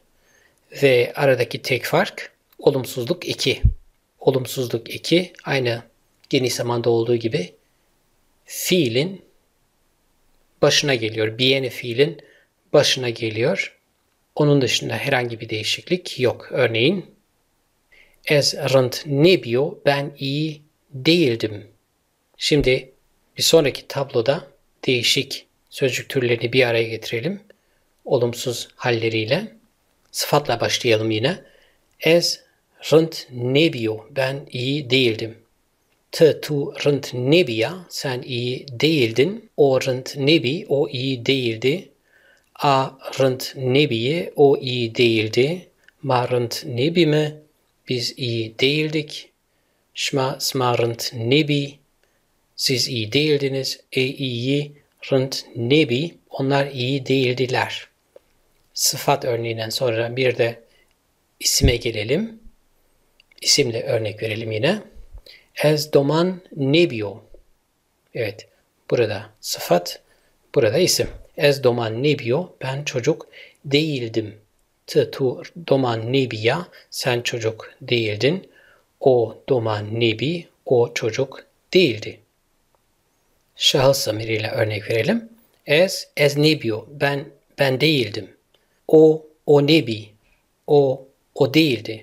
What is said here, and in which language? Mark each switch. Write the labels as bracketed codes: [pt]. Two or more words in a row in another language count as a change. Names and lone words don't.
[tr] Ve aradaki tek fark olumsuzluk 2. Olumsuzluk 2 aynı geniş zamanda olduğu gibi fiilin başına geliyor. Bieni fiilin başına geliyor. Onun dışında herhangi bir değişiklik yok. [zza] Örneğin Ez rınd nebio, [tr] ben iyi değildim. Şimdi bir sonraki tabloda değişik sözcük türlerini bir araya getirelim. Olumsuz halleriyle. Sıfatla başlayalım yine. [zza] Ez rınd nebio, [tr] ben iyi değildim. [zza] Tu rınd nebia, [tr] sen iyi değildin. [zza] O rınd nebi, [tr] o iyi değildi. [zza] A rınd nebiye, [tr] o iyi değildi. [zza] Ma rınd nebi mi, [tr] biz iyi değildik. [zza] Şma sma rınd nebi, [tr] siz iyi değildiniz. [zza] İyi rınd nebi, [tr] onlar iyi değildiler. Sıfat örneğinden sonra bir de isime gelelim. İsimle örnek verelim yine. [zza] Ez doman nebio. [tr] Evet, burada sıfat, burada isim. [zza] Ez doman nebio, [tr] ben çocuk değildim. [zza] Tu doman nebia, [tr] sen çocuk değildin. [zza] O doman nebi, [tr] o çocuk değildi. Şahıs zamiriyle örnek verelim. [zza] Ez nebio, [tr] ben değildim. [zza] O nebi, [tr] o değildi.